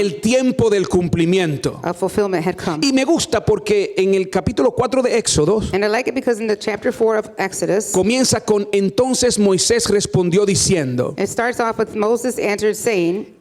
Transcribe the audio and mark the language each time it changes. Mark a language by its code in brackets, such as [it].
[es] el tiempo del cumplimiento. [en] A fulfillment had come. [es] Y me gusta porque en el capítulo 4 de Éxodo [en] And I like it because in the chapter 4 of Exodus, [es] comienza con entonces Moisés respondió diciendo, [en] it starts off with Moses answered saying,